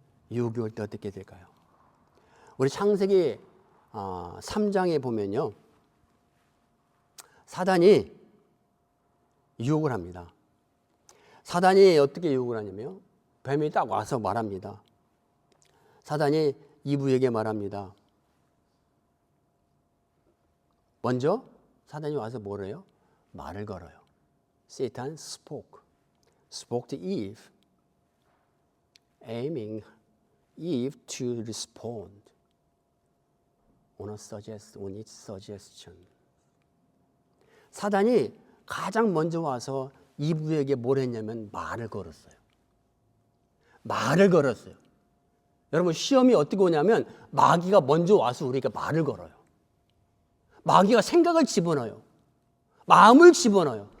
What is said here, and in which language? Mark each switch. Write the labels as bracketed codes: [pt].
[ko] 유혹이 올 때 어떻게 될까요? 우리 창세기 3장에 보면요, 사단이 유혹을 합니다. 사단이 어떻게 유혹을 하냐면요, 뱀이 딱 와서 말합니다. 사단이 이브에게 말합니다. 먼저 사단이 와서 뭐래요? 말을 걸어요. [en] Satan spoke to Eve, aiming Eve to respond on its suggestion. [ko] 사단이 가장 먼저 와서 이브에게 뭘 했냐면 말을 걸었어요. 말을 걸었어요. 여러분, 시험이 어떻게 오냐면 마귀가 먼저 와서 우리에게 말을 걸어요. 마귀가 생각을 집어넣어요. 마음을 집어넣어요.